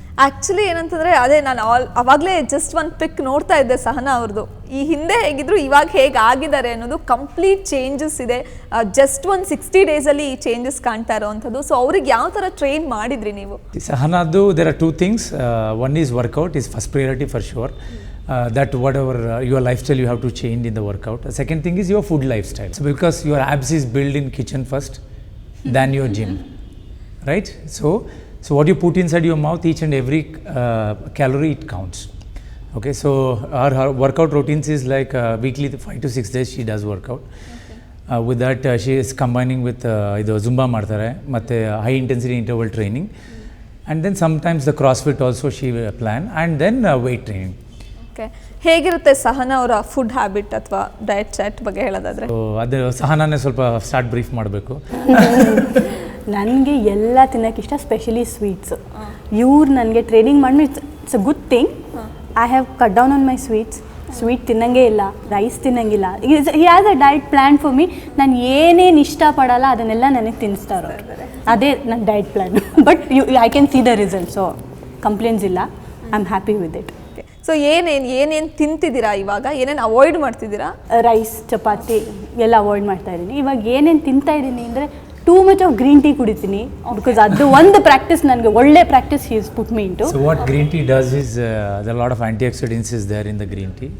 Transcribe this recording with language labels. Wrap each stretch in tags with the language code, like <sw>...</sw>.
<kn>Actually ಏನಂತಂದರೆ ಅದೇ ನಾನು ಅವಾಗಲೇ ಜಸ್ಟ್ ಒಂದು ಪಿಕ್ ನೋಡ್ತಾ ಇದ್ದೆ ಸಹನಾ ಅವ್ರದ್ದು. ಈ ಹಿಂದೆ ಹೇಗಿದ್ರು ಇವಾಗ ಹೇಗೆ ಆಗಿದ್ದಾರೆ ಅನ್ನೋದು ಕಂಪ್ಲೀಟ್ ಚೇಂಜಸ್ ಇದೆ. ಜಸ್ಟ್ ಒಂದು 60 ಡೇಸಲ್ಲಿ ಈ ಚೇಂಜಸ್ ಕಾಣ್ತಾ ಇರೋವಂಥದ್ದು. ಸೊ ಅವ್ರಿಗೆ ಯಾವ ಥರ ಟ್ರೈನ್ ಮಾಡಿದ್ರಿ ನೀವು?</kn> <en>ಸಹನಾದು there are 2 things. One is workout is first priority for sure. That whatever your lifestyle you have to change in the workout. The second thing is your food lifestyle. So because your abs is built in kitchen first, than your gym, right? So what you put inside your mouth, each and every calorie it counts. Okay, so her workout routines is like weekly 5 to 6 days she does workout. With that she is combining with</en> <kn>idu</kn> <en>Zumba</en> <kn>ಮಾಡ್ತಾರೆ</kn> <en>ಮತ್ತೆ high intensity interval training, and then sometimes the CrossFit also she plan, and then weight training.</en> <kn>Okay, ಹೇಗಿರುತ್ತೆ ಸಹನಾ ಅವರ food habit ಅಥವಾ diet chat ಬಗ್ಗೆ ಹೇಳೋದಾದ್ರೆ? ಅದು ಸಹನಾನೇ ಸ್ವಲ್ಪ start brief ಮಾಡಬೇಕು. ನನಗೆ ಎಲ್ಲ ತಿನ್ನೋಕೆ ಇಷ್ಟ, ಸ್ಪೆಷಲಿ ಸ್ವೀಟ್ಸು. ಇವ್ರು ನನಗೆ ಟ್ರೈನಿಂಗ್ ಮಾಡಿ</kn> <en>It's a good thing. I have cut down on my sweet</en> <kn>ತಿನ್ನಂಗೆ ಇಲ್ಲ, rice ತಿನ್ನಂಗಿಲ್ಲ.</kn> <en>He has a diet plan for me.</en> <kn>ನಾನು ಏನೇನು ಇಷ್ಟಪಡಲ್ಲ ಅದನ್ನೆಲ್ಲ ನನಗೆ ತಿನ್ನಿಸ್ತಾರೋ, ಅದೇ ನನ್ನ diet plan.</kn> <en>but I can see the result, so complaints</en> <kn>ಇಲ್ಲ.</kn> <en>I am happy with it.</en> <kn>So ಏನೇನು ತಿಂತಿದ್ದೀರಾ ಇವಾಗ? ಏನೇನು ಅವಾಯ್ಡ್ ಮಾಡ್ತಿದ್ದೀರಾ? ರೈಸ್, ಚಪಾತಿ ಎಲ್ಲ ಅವಾಯ್ಡ್ ಮಾಡ್ತಾ ಇದ್ದೀನಿ. ಇವಾಗ ಏನೇನು ತಿಂತಾ ಇದ್ದೀನಿ ಅಂದರೆ</kn> <en>too much of green tea</en> <kn>ಕುಡಿತೀನಿ. ಬಿಕಾಸ್ ಅದು ಒಂದು ಪ್ರಾಕ್ಟೀಸ್, ನನಗೆ ಒಳ್ಳೆ practice</kn> <en>He's put me into. So what green tea does is there are a lot of antioxidants is there in the green tea.</en>